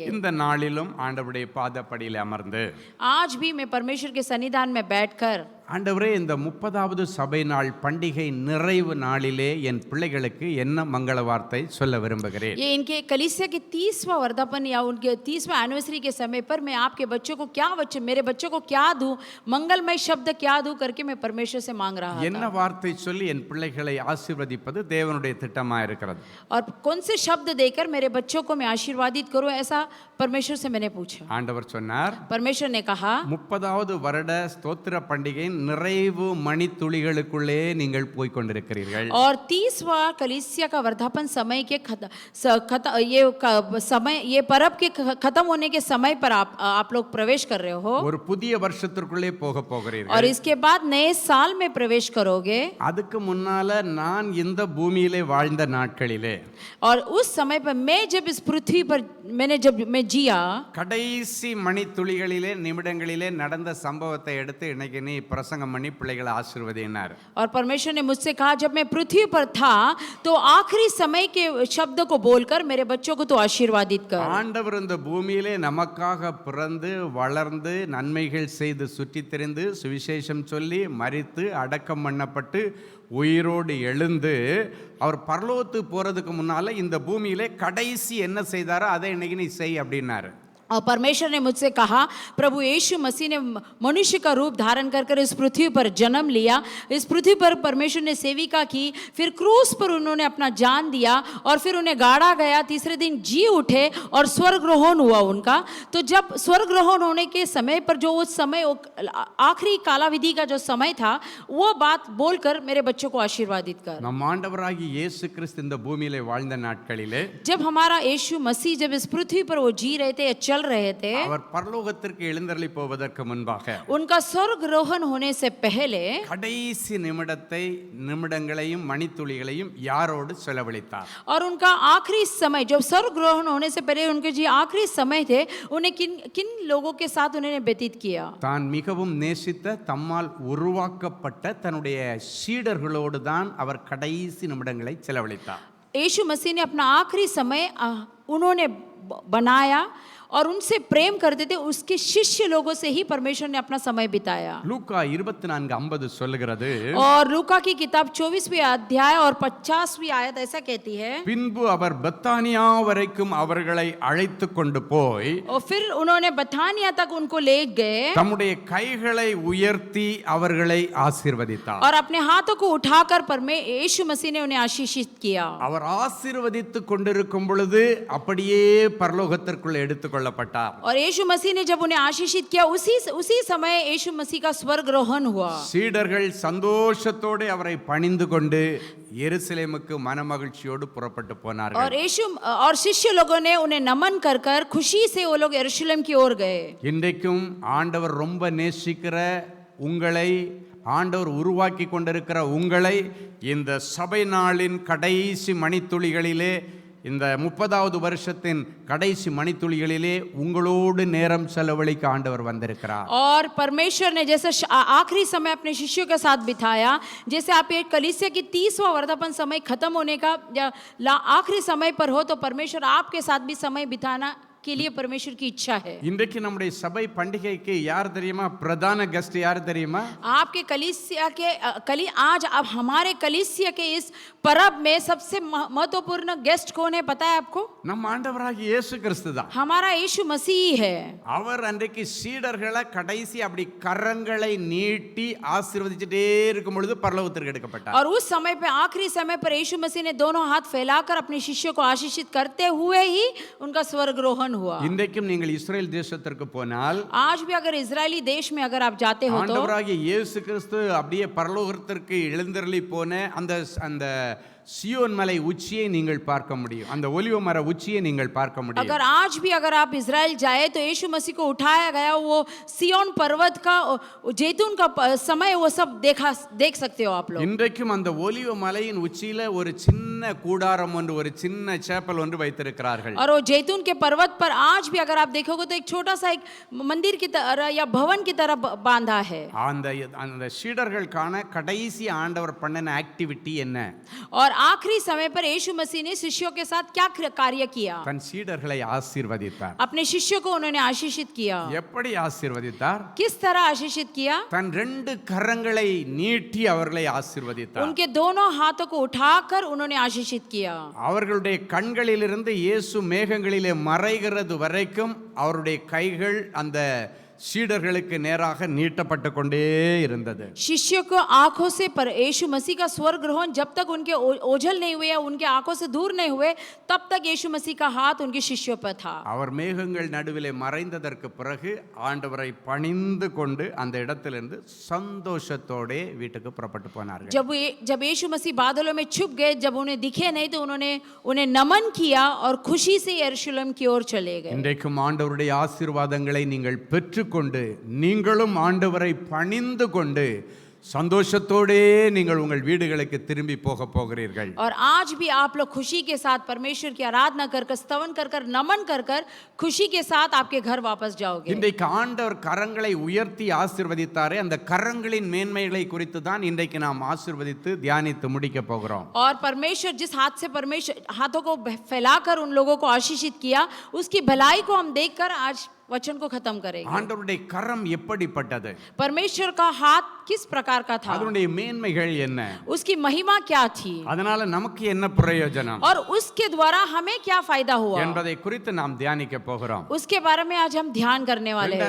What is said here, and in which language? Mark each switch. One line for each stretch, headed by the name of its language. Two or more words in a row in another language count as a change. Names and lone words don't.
Tamil: இந்த நாளிலும் ஆண்டவருடைய பாதப்படியில் அமர்ந்து
Hindi: आज भी मैं परमेश्वर के सन्निधान में बैठकर,
Tamil: ஆண்டவரே, இந்த 30வது சபை நாள் பண்டிகை நிறைவு நாளிலே என் பிள்ளைகளுக்கு என்ன மங்கள வார்த்தை சொல்ல விரும்புகிறேன்.
Hindi: ये इनके कलीसिया के 30वां वर्धापन या उनके 30वां एनिवर्सरी के समय पर मैं आपके बच्चों को क्या मेरे बच्चों को क्या दूं, मंगलमय शब्द क्या दूं करके मैं परमेश्वर से मांग रहा
Tamil: என்ன
Hindi: था।
Tamil: வார்த்தை சொல்லி என் பிள்ளைகளை ஆசீர்வதிப்பது தேவனுடைய திட்டமா இருக்கிறது.
Hindi: और कौन से शब्द देकर मेरे बच्चों को मैं आशीर्वादित करूं, ऐसा परमेश्वर से मैंने पूछा।
Tamil: ஆண்டவர் சொன்னார்,
Hindi: परमेश्वर ने कहा,
Tamil: 30வது வருட ஸ்தோத்திர பண்டிகையின் நிறைவு மணித்துளிகளுக்குள்ளே நீங்கள் போய் கொண்டிருக்கிறீர்கள்.
Hindi: और 30वां कलीसिया का वर्धापन समय के समय ये पर्व के खत्म होने के समय पर आप लोग प्रवेश कर रहे हो
Tamil: ஒரு புதிய வருஷத்திற்குள்ளே போக
Hindi: और
Tamil: போகிறீர்கள்.
Hindi: इसके बाद नए साल में प्रवेश करोगे।
Tamil: அதுக்கு முன்னால நான் இந்த பூமியிலே வாழ்ந்த நாட்களிலே
Hindi: और उस समय पर मैं जब इस पृथ्वी पर मैं जिया,
Tamil: கடைசி மணித்துளிகளிலே நிமிடங்களிலே நடந்த சம்பவத்தை எடுத்து இன்னைக்கு நீ பிரசங்கம் பண்ணி பிள்ளைகளை ஆசீர்வதினார்.
Hindi: और परमेश्वर ने मुझसे कहा, जब मैं पृथ्वी पर था तो आखिरी समय के शब्द को बोलकर मेरे बच्चों को तो आशीर्वादित कर।
Tamil: ஆண்டவர் இந்த பூமியிலே நமக்காக பிறந்து வளர்ந்து நன்மைகள் செய்து சுற்றித் திரிந்து சுவிசேஷம் சொல்லி மரித்து அடக்கம் பண்ணப்பட்டு உயிரோடு எழுந்து அவர் பரலோகத்துக்கு போறதுக்கு முன்னால இந்த பூமியிலே கடைசி என்ன செய்தாரோ அதை இன்னைக்கு நீ செய் அப்படின்னாரு.
Hindi: और परमेश्वर ने मुझसे कहा, प्रभु यीशु मसीह ने मनुष्य का रूप धारण कर इस पृथ्वी पर जन्म लिया, इस पृथ्वी पर परमेश्वर ने सेविका की, फिर क्रूस पर उन्होंने अपना जान दिया और फिर उन्हें गाड़ा गया, तीसरे दिन जी उठे और स्वर्गरोहण हुआ उनका। तो जब स्वर्गरोहण होने के समय पर जो उस समय आखिरी कालाविधि का जो समय था, वो बात बोलकर मेरे बच्चों को आशीर्वादित कर।
Tamil: நம் ஆண்டவராகிய இயேசு கிறிஸ்து இந்த பூமியிலே வாழ்ந்த நாட்களிலே
Hindi: जब हमारा यीशु मसीह जब इस पृथ्वी पर वो जी रहे थे, चल रहे थे,
Tamil: அவர் பரலோகத்திற்கு எழுந்தருளி போவதற்கு முன்பாக
Hindi: उनका स्वर्गरोहण होने से पहले
Tamil: கடைசி நிமிடங்களையும் மணித்துளிகளையும் யாரோடு செலவழித்தார்?
Hindi: और उनका आखिरी समय जब स्वर्गरोहण होने से पहले उनके जी आखिरी समय थे, उन्हें किन किन लोगों के साथ उन्होंने व्यतीत किया?
Tamil: தான் மிகவும் நேசித்த தம்மால் உருவாக்கப்பட்ட தன்னுடைய சீடர்களோடு தான் அவர் கடைசி நிமிடங்களை செலவழித்தார்.
Hindi: यीशु मसीह ने अपना आखिरी समय उन्होंने बनाया और उनसे प्रेम करते थे, उसके शिष्य लोगों से ही परमेश्वर ने अपना समय बिताया।
Tamil: லூக்கா 24:50 சொல்லுகிறது,
Hindi: और लूका की किताब 24वीं अध्याय और 50वीं आयत ऐसा कहती है,
Tamil: பின்பு அவர் பெத்தானியா வரைக்கும் அவர்களை அழைத்து கொண்டு போய்
Hindi: और फिर उन्होंने बथानिया तक उनको ले गए
Tamil: தம்முடைய கைகளை உயர்த்தி அவர்களை ஆசீர்வதித்தார்.
Hindi: और अपने हाथों को उठाकर यीशु मसीह ने उन्हें आशीषित किया।
Tamil: அவர் ஆசீர்வதித்து கொண்டிருக்கும் பொழுது அப்படியே பரலோகத்திற்குள் எடுத்து
Hindi: और यीशु मसीह ने जब उन्हें आशीषित किया, उसी समय यीशु मसीह का स्वर्गरोहण हुआ।
Tamil: சீடர்கள் சந்தோஷத்தோடு அவரை பணிந்து கொண்டு எருசலேமுக்கு மனமகிழ்ச்சியோடு புறப்பட்டு போனார்கள்.
Hindi: और शिष्य लोगों ने उन्हें नमन कर खुशी से वो लोग यरूशलेम की ओर गए।
Tamil: இன்றைக்கும் ஆண்டவர் ரொம்ப நேசிக்கிற உங்களை, ஆண்டவர் உருவாக்கி கொண்டிருக்கிற உங்களை இந்த சபை நாளின் கடைசி மணித்துளிகளிலே, இந்த 30வது வருஷத்தின் கடைசி மணித்துளிகளிலே உங்களோடு நேரம் செலவழிக்க ஆண்டவர் வந்திருக்கிறார்.
Hindi: और परमेश्वर ने जैसे आखिरी समय अपने शिष्यों के साथ बिताया, जैसे आप एक कलीसिया की 30वां वर्धापन समय खत्म होने का या आखिरी समय पर हो, तो परमेश्वर आपके साथ भी समय बिताना के लिए परमेश्वर की इच्छा है।
Tamil: இன்றைக்கு நம்முடைய சபை பண்டிகைக்கு யார் தெரியுமா? பிரதான கெஸ்ட் யார் தெரியுமா?
Hindi: आपके कलीसिया के आज अब हमारे कलीसिया के इस पर्व में सबसे महत्वपूर्ण गेस्ट कौन है पता है आपको?
Tamil: நம் ஆண்டவராகிய இயேசு கிறிஸ்து தான்.
Hindi: हमारा यीशु मसीह है।
Tamil: அவர் அன்றைக்கு சீடர்களை கடைசி அப்படி கரங்களை நீட்டி ஆசீர்வதிச்சிட்டே இருக்கும் பொழுது பரலோகத்திற்கு எடுக்கப்பட்டார்.
Hindi: और उस समय पे आखिरी समय पर यीशु मसीह ने दोनों हाथ फैलाकर अपने शिष्यों को आशीषित करते हुए ही उनका स्वर्गरोहण हुआ।
Tamil: இன்றைக்கும் நீங்கள் இஸ்ரேல் தேசத்திற்கு போனால்,
Hindi: आज भी अगर इजरायली देश में अगर आप जाते हो तो
Tamil: ஆண்டவராகிய இயேசு கிறிஸ்து அப்படியே பரலோகத்திற்கு எழுந்தருளி போன அந்த சியோன் மலை உச்சியை நீங்கள் பார்க்க முடியும். அந்த ஒலிவ மர உச்சியை நீங்கள் பார்க்க முடியும்.
Hindi: अगर आज भी अगर आप इजराइल जाए तो यीशु मसीह को उठाया गया वो सियोन पर्वत का जैतून का समय वो सब देख सकते हो आप लोग.
Tamil: இன்றைக்கும் அந்த ஒலிவ மலையின் உச்சியில ஒரு சின்ன கூடாரம் ஒன்று, ஒரு சின்ன சேப்பல் ஒன்று வைத்திருக்கிறார்கள்.
Hindi: और वो जैतून के पर्वत पर आज भी अगर आप देखोगे तो एक छोटा सा एक मंदिर की तरह या भवन की तरह बांधा है.
Tamil: அந்த சீடர்களுக்கான கடைசி ஆண்டவர் பண்ணின ஆக்டிவிட்டி என்ன?
Hindi: और आखिरी समय पर यीशु मसीह ने शिष्यों के साथ क्या कार्य किया?
Tamil: தன் சீடர்களை ஆசீர்வதித்தார்.
Hindi: अपने शिष्यों को उन्होंने आशीषित किया.
Tamil: எப்படி ஆசீர்வதித்தார்?
Hindi: किस तरह आशीषित किया?
Tamil: தன் ரெண்டு கரங்களை நீட்டி அவர்களை ஆசீர்வதித்தார்.
Hindi: उनके दोनों हाथों को उठाकर उन्होंने आशीषित किया.
Tamil: அவர்களுடைய கண்களிலிருந்து இயேசு மேகங்களிலே மறைகிறது வரைக்கும் அவருடைய கைகள் அந்த சீடர்களுக்கு நேராக நீட்டப்பட்டு கொண்டே இருந்தது.
Hindi: शिष्यों को आंखों से पर यीशु मसीह का स्वर्ग ग्रहण जब तक उनके ओझल नहीं हुए या उनके आंखों से दूर नहीं हुए तब तक यीशु मसीह का हाथ उनके शिष्यों पर था.
Tamil: அவர் மேகங்கள் நடுவிலே மறைந்ததற்கு பிறகு ஆண்டவரை பணிந்து கொண்டு அந்த இடத்திலிருந்து சந்தோஷத்தோட வீட்டுக்கு புறப்பட்டு போனார்கள்.
Hindi: जब यीशु मसीह बादलों में छुप गए, जब उन्हें दिखे नहीं तो उन्होंने उन्हें नमन किया और खुशी से यरूशलेम की ओर चले गए.
Tamil: இன்றைக்கும் ஆண்டவருடைய ஆசீர்வாதங்களை நீங்கள் பெற்று கொண்டு நீங்களும் ஆண்டவரை பணிந்து கொண்டு சந்தோஷத்தோடே நீங்கள் உங்கள் வீடுகளுக்கு திரும்பி போக போகிறீர்கள்.
Hindi: और आज भी आप लोग खुशी के साथ परमेश्वर की आराधना कर कर स्तवन कर कर नमन कर कर खुशी के साथ आपके घर वापस जाओगे.
Tamil: இன்றைக்கு ஆண்டவர் கரங்களை உயர்த்தி ஆசீர்வதித்தாரே, அந்த கரங்களின் மேன்மைகளை குறித்து தான் இன்றைக்கு நாம் ஆசீர்வதித்து தியானித்து முடிக்க போகிறோம்.
Hindi: और परमेश्वर जिस हाथ से परमेश्वर हाथों को फैलाकर उन लोगों को आशीषित किया, उसकी भलाई को हम देखकर आज वचन को खत्म करेंगे.
Tamil: ஆண்டவருடைய கரம் எப்படிப்பட்டது?
Hindi: परमेश्वर का हाथ किस प्रकार का था?
Tamil: அதனுடைய மேன்மைகள் என்ன?
Hindi: उसकी महिमा क्या थी?
Tamil: அதனால நமக்கு என்ன பிரயோஜனம்
Hindi: और उसके द्वारा हमें क्या फायदा हुआ
Tamil: என்பதை குறித்து நாம் தியானிக்க போகிறோம்.
Hindi: उसके बारे में आज हम ध्यान करने वाले हैं.